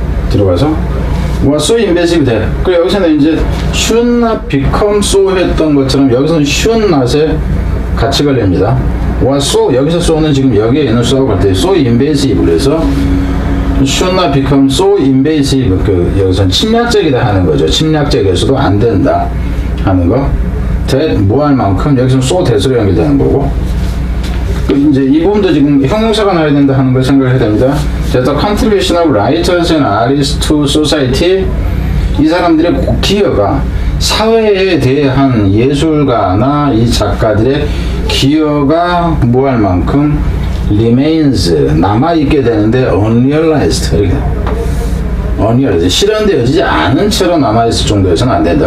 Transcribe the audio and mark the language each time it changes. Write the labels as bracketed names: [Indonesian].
[Korean] 들어가서 [English] was so invasive 돼. [Korean] 그리고 여기서는 이제 [English] should not become so [Korean] 했던 것처럼 여기서는 should not에 같이 걸립니다. [English] was so [Korean] 여기서 so는 지금 여기에 있는 so하고 같아요. [English] so invasive 그래서 should not become so invasive [Korean] 여기서는 침략적이다 하는 거죠. 침략적이어서도 안 된다 하는 거. that 무할 만큼 여기서는 so that으로 연결되는 거고. 이제 이 부분도 지금 형용사가 나와야 된다 하는 걸 생각해야 됩니다. [English] The contribution of writers and artists to society [Korean] 이 사람들의 기여가 사회에 대한 예술가나 이 작가들의 기여가 뭐할 만큼 remains 남아있게 되는데 unrealized 이렇게 unrealized 실현되어지지 않은 채로 남아있을 정도에서는 안 된다.